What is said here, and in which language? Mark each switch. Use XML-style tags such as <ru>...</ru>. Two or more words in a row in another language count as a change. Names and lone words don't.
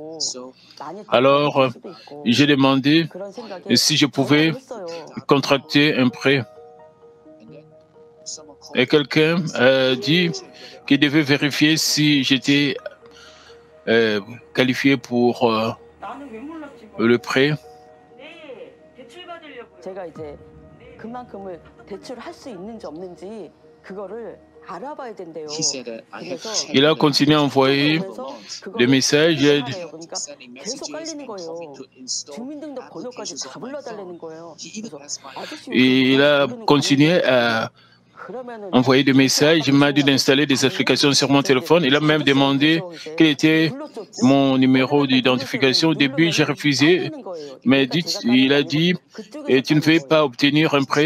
<fr>Alors, j'ai demandé si je pouvais contracter un prêt. Et quelqu'un a dit qu'il devait vérifier si j'étais qualifié pour le prêt.</fr> <ko>제가 이제 그만큼을 대출할 수 있는지 없는지 그거를 알아봐야 된대요. 그래서</ko> <fr>Il a continué à envoyer des messages. Il a dit,</fr> <ko>계속 깔리는 거예요. 주민등록번호까지 다 불러달라는 거예요. 그래서 아저씨</ko> <fr>il a continué à</fr> <ko>그러면은</ko> <fr>envoyer des messages. Il m'a dit d'installer des applications sur mon téléphone. Il a même demandé quel était mon numéro d'identification. Au début, j'ai refusé. Mais il a dit, tu ne veux pas obtenir un prêt?</fr>